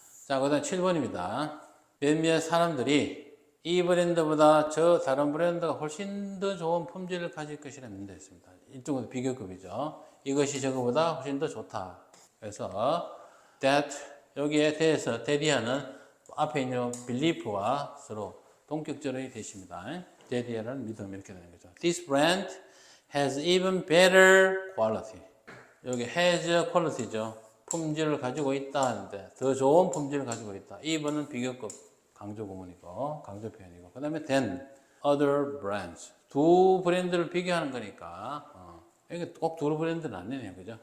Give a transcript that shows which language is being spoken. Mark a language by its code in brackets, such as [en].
[ko] 자, 그 다음 7번입니다. 몇몇 사람들이 이 브랜드보다 저 다른 브랜드가 훨씬 더 좋은 품질을 가질 것이라는 문제 있습니다. 일종의 비교급이죠. 이것이 저거보다 훨씬 더 좋다. 그래서 that 여기에 대해서 대리하는 앞에 있는 belief와 서로 동격절이 되십니다. 대리하는 믿음 이렇게 되는 거죠. [en] This brand has even better quality. [ko] 여기 has quality죠. 품질을 가지고 있다 하는데 더 좋은 품질을 가지고 있다. even은 비교급 강조 구문이고 강조 표현이고 그 다음에 [en] than other brands. [ko] 두 브랜드를 비교하는 거니까 이게 꼭 두 브랜드는 아니네요. 그죠?